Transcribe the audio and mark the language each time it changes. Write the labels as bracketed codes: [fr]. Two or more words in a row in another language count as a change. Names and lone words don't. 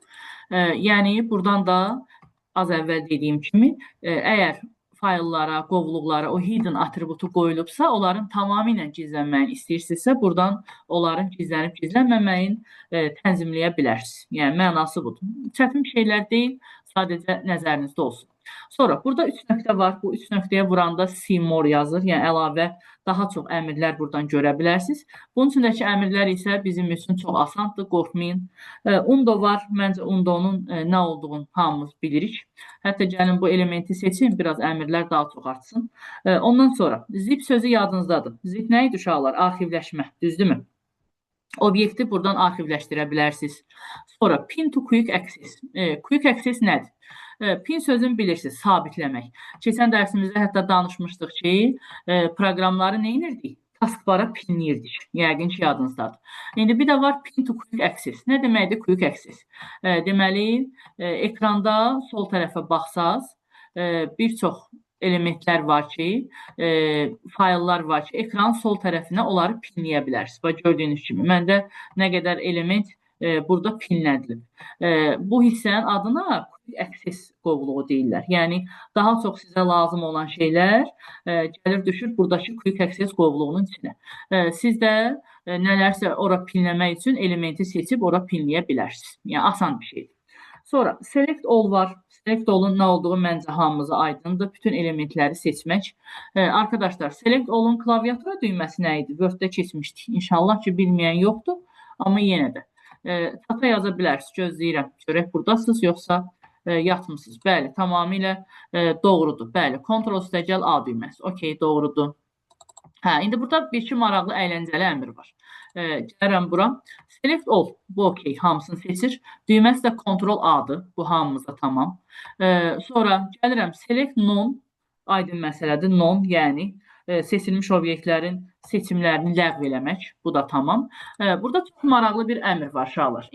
[az] Yəni, buradan da az əvvəl dediyim kimi, əgər fayllara, qovluqlara o hidden atributu qoyulubsa, onların tamamilə gizlənməyini istəyirsinizsə, buradan onların gizlənib gizlənməməyini tənzimləyə bilərsiniz. Yəni, mənası budur. Çətin şeylər deyil, sadəcə nəzərinizdə olsun. Sonra, burada 3 nöqtə var. Bu 3 nöqtəyə vuranda [en] see more [az] yazır. Yəni, əlavə daha çox əmrlər buradan görə bilərsiniz. Bunun içindəki əmrlər isə bizim üçün çox asandır, qorxmayın. Undo var. Məncə Undo'nun nə olduğunu hamımız bilirik. Hətta gəlin bu elementi seçin, biraz əmrlər daha çox artsın. Ondan sonra zip sözü yadınızdadır. Zip nə idi uşaqlar? Arxivləşmə, düzdürmü? Obyekti buradan arxivləşdirə bilərsiniz. [en] Sonra pin to quick access. Quick access nədir? [az] Pin sözünü bilirsiniz, sabitləmək. Keçən dərsimizdə hətta danışmışdıq ki, proqramları nə edirdik? Taskbara pinləyirdik. Yəqin ki, yadınızdadır. İndi bir də var [en] pin to quick access. [az] Nə deməkdir [en] quick access? [az] Deməli, ekranda sol tərəfə baxsaz, bir çox elementlər var ki, fayllar var ki, ekranın sol tərəfinə onları pinləyə bilərsiniz. Bax, gördüyünüz kimi, məndə nə qədər element burada pinlədilib. Bu hissənin adına [en] quick access [az] qovluğu deyirlər. Yəni, daha çox sizə lazım olan şeylər gəlir düşür buradakı [en] quick access [az] qovluğunun içinə. Siz də nələrsə ora pinləmək üçün elementi seçib ora pinləyə bilərsiniz. Yəni, asan bir şeydir. Sonra, [en] select all var. Select all'un [az] nə olduğu məncə hamımıza aydındır. Bütün elementləri seçmək. Arkadaşlar, [en] select all'un [az] klaviatura düyməsi nə idi? Word-də keçmişdik. İnşallah ki, bilməyən yoxdur. Amma yenə də. Çata yaza bilərsiniz. Gözləyirəm. Görək buradasınız, yoxsa yatmısınız. Bəli, tamamilə doğrudur. Bəli, Ctrl+G A düyməsi. OK, doğrudur. İndi burada bir-iki maraqlı əyləncəli əmr var. Gəlirəm bura. [en] Select all. [az] Bu OK, hamısını seçir. Düyməsi də Ctrl A-dır. Bu hamımıza tamam. Sonra gəlirəm [en] select none. [az] Aydın məsələdir. None, yəni seçilmiş obyektlərin seçimlərini ləğv eləmək. Bu da tamam. Burada çox maraqlı bir əmr var uşaqlar.